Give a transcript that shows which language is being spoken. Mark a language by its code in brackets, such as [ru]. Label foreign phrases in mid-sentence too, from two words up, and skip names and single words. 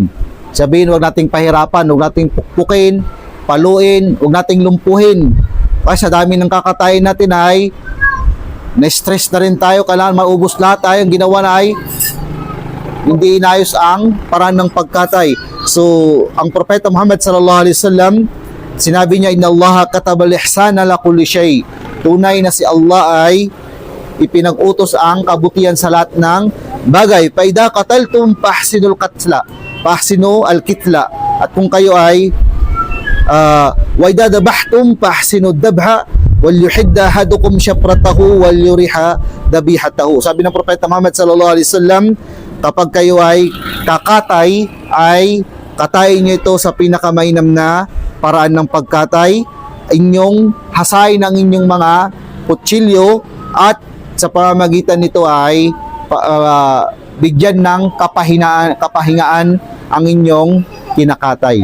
[tl] Sabihin, huwag nating pahirapan, huwag nating pukpukin, paluin, huwag nating lumpuhin. Kasi sa dami ng kakatayin natin ay na-stress na rin tayo, kailangan maubos lahat tayo. Ang ginawa na ay hindi inayos ang paraan ng pagkatay. So, ang Propeta Muhammad [ar] صلى الله عليه وسلم, [tl] sinabi niya, [ar] "إن الله كتب الإحسان لكل شيء." [tl] Tunay na si Allah ay ipinag-utos ang kabutihan sa lahat ng bagay. [ar] فإذا قتلتم فأحسنوا القتلة، فأحسنوا القتلة. [tl] At kung kayo ay [ar] وإذا ذبحتم فأحسنوا الذبحة, وَلْيُحِدَّ أَحَدُكُمْ شَفْرَتَهُ وَلْيُرِحَ ذَبِيحَتَهُ. [tl] Sabi ng Propeta Muhammad [ar] صلى الله عليه وسلم, [tl] kapag kayo ay kakatay, ay katayin niyo ito sa pinakamainam na paraan ng pagkatay. Inyong hasain ang inyong mga kutsilyo at sa pamamagitan nito ay bigyan ng kapahingaan ang inyong kinakatay.